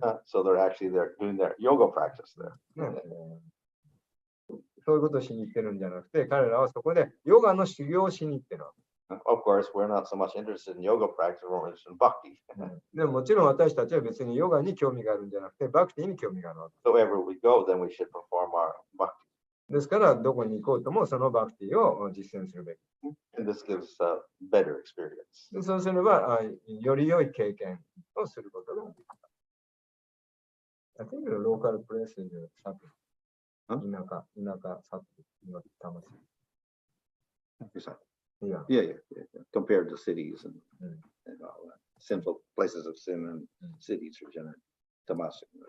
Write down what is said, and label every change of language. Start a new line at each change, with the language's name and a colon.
English: So they're actually there doing their yoga practice there.
Japanese: そういうことをしに行ってるんじゃなくて、彼らはそこでヨガの修行をしに行ってるわけ。
English: Of course, we're not so much interested in yoga practice, we're interested in bhakti.
Japanese: でももちろん私たちは別にヨガに興味があるんじゃなくて、バクティに興味があるわけ。
English: So wherever we go, then we should perform our bhakti.
Japanese: ですから、どこに行こうともそのバクティを実践するべき。
English: And this gives a better experience.
Japanese: でそうすれば、より良い経験をすることができる。
English: I think the local place is something.
Japanese: 田舎、さっきの魂。
English: Yeah. Compared to cities and all that. Sinful places of sin and cities are generally tamasic.